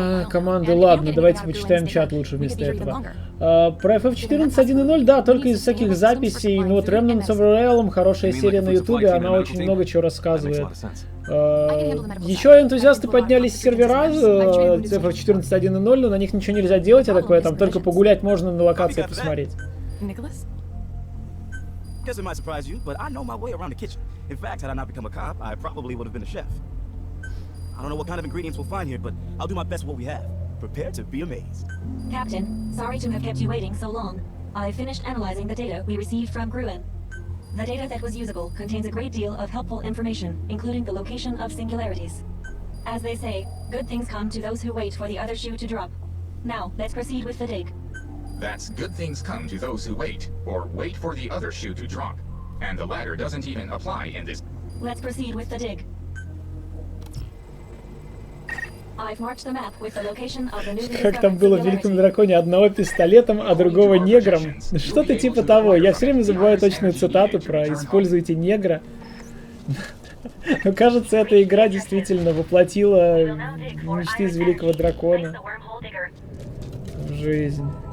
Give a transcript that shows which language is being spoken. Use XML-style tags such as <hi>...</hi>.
<ru>Команды, ладно, давайте почитаем чат лучше вместо этого. Про FF14 1.0, да, только из всяких записей. Ну вот Remnants of Realm, хорошая серия на ютубе, она очень много чего рассказывает. Еще энтузиасты поднялись с сервера FF14 1.0, но на них ничего нельзя делать, я такое, там только погулять можно, на локации посмотреть.</ru> <en>Guess it might surprise you, but I know my way around the kitchen. In fact, had I not become a cop, I probably would have been a chef. I don't know what kind of ingredients we'll find here, but I'll do my best with what we have. Prepare to be amazed. Captain, sorry to have kept you waiting so long. I finished analyzing the data we received from QIWI. The data that was usable contains a great deal of helpful information, including the location of singularities. As they say, good things come to those who wait for the other shoe to drop. Now, let's proceed with the dig. That's good things come to those who wait, or wait for the other shoe to drop. And the latter doesn't even apply in this. Let's proceed with the dig. I've marked the map with the location of the newly</en> <ru>Как там было в Великом Драконе? Одного пистолетом, а другого негром. Что-то типа того. Я все время забываю точную цитату про «используйте негра». Но кажется, эта игра действительно воплотила мечты из Великого Дракона в жизнь.</ru>